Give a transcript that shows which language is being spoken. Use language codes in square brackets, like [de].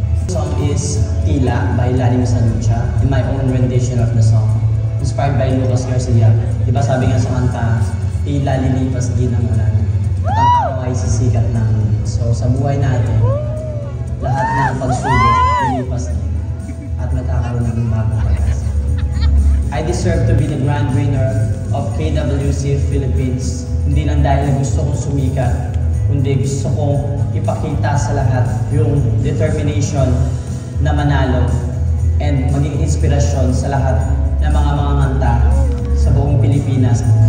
[en] The song is Tila by Lani Misalucha, in my own rendition of the song. Inspired by Lucas Garcia. [tl] Diba sabi nga sa kanta, tila lilipas din ang ulan. At ang araw ay sisikat ng mundo. So sa buhay natin, lahat ng pagsubok lilipas din. At magkakaroon ng bagong pag-asa. [en] I deserve to be the grand winner of KWC Philippines. [tl] Hindi lang dahil gusto kong sumikat, kundi gusto kong ipakita sa lahat yung determination na manalo and maging inspirasyon sa lahat ng mga kanta sa buong Pilipinas.